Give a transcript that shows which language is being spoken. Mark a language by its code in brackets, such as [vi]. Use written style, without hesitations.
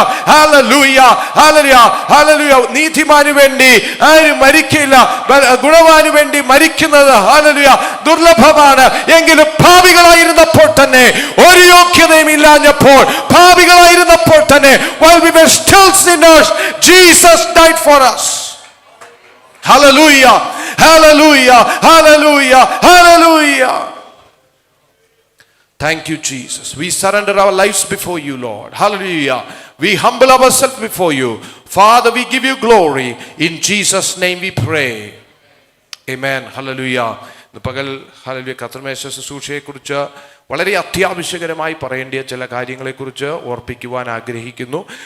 [ml] Hallelujah, hallelujah, hallelujah. നീതിമാന് വേണ്ടി ആരും മരിക്കില്ല, ഗുണവാന് വേണ്ടി മരിക്കുന്നത് ഹല്ലേലൂയ ദുർലഭമാണ്. എങ്കിലും പാപികളായിരുന്നപ്പോൾ തന്നെ, ഒരു യോഗ്യതയും ഇല്ലാഞ്ഞപ്പോൾ പാപികളായിരുന്നപ്പോൾ തന്നെ, [en] while we were still sinners, Jesus died for us. Hallelujah, hallelujah, hallelujah, hallelujah. Thank you, Jesus. We surrender our lives before you, Lord. Hallelujah. We humble ourselves before you. Father, we give you glory. In Jesus' name we pray. Amen. Hallelujah. [ml] പകൽ hallelujah കർത്തൃമേശ ശുശ്രൂഷയെക്കുറിച്ച് വളരെ അത്യാവശ്യകരമായി പറയേണ്ട ചില കാര്യങ്ങളെക്കുറിച്ച് ഓർപ്പിക്കുവാൻ ആഗ്രഹിക്കുന്നു.